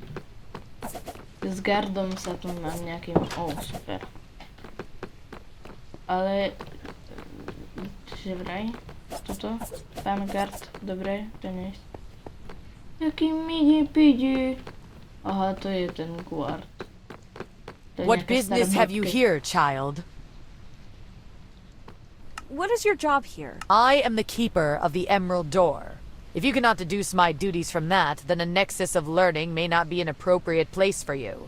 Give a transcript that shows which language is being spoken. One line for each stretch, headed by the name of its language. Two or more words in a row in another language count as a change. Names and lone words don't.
Slovak: S gardom sa tu mám nejakým... super. Ale... Že vraj? Toto? Pán gard, dobre, to nie je. Jaký midi-pidi. Aha, to je ten guard.
English: What business have you here, child? What is your job here? I am the keeper of the Emerald Door. If you cannot deduce my duties from that, then a nexus of learning may not be an appropriate place for you.